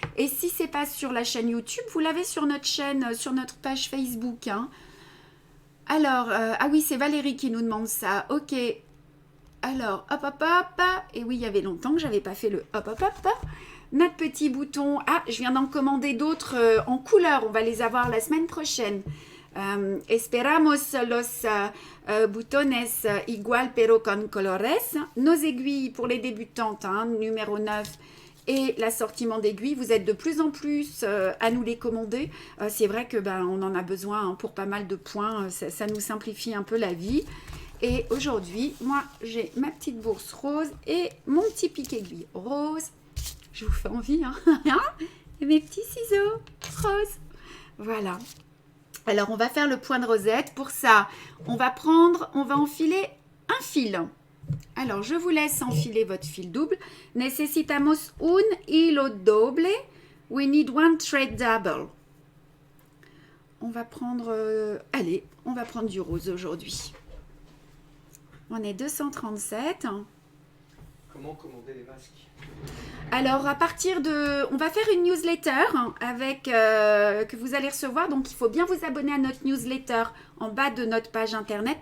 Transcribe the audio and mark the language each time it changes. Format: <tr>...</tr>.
<fr>Et si c'est pas sur la chaîne YouTube, vous l'avez sur notre chaîne, sur notre page Facebook. Hein. Alors, ah oui, c'est Valérie qui nous demande ça. Ok. Alors, hop, hop, hop. Et oui, il y avait longtemps que j'avais pas fait le hop, hop, hop. Notre petit bouton. Ah, je viens d'en commander d'autres en couleur. On va les avoir la semaine prochaine.</fr> <es>Esperamos los butones igual pero con colores.</es> <fr>Nos aiguilles pour les débutantes, numéro 9. Et l'assortiment d'aiguilles, vous êtes de plus en plus à nous les commander. C'est vrai que on en a besoin pour pas mal de points. Ça nous simplifie un peu la vie. Et aujourd'hui, moi, j'ai ma petite bourse rose et mon petit pic-aiguille rose. Je vous fais envie, hein. Et mes petits ciseaux roses. Voilà. Alors, on va faire le point de rosette. Pour ça, on va enfiler un fil. Alors, je vous laisse enfiler votre fil double.</fr> <es>Necesitamos un hilo doble.</es> <en>We need one thread double.</en> <fr>On va prendre... on va prendre du rose aujourd'hui. On est 237. Comment commander les masques? Alors, à partir de... On va faire une newsletter avec, que vous allez recevoir. Donc, il faut bien vous abonner à notre newsletter en bas de notre page internet.</fr>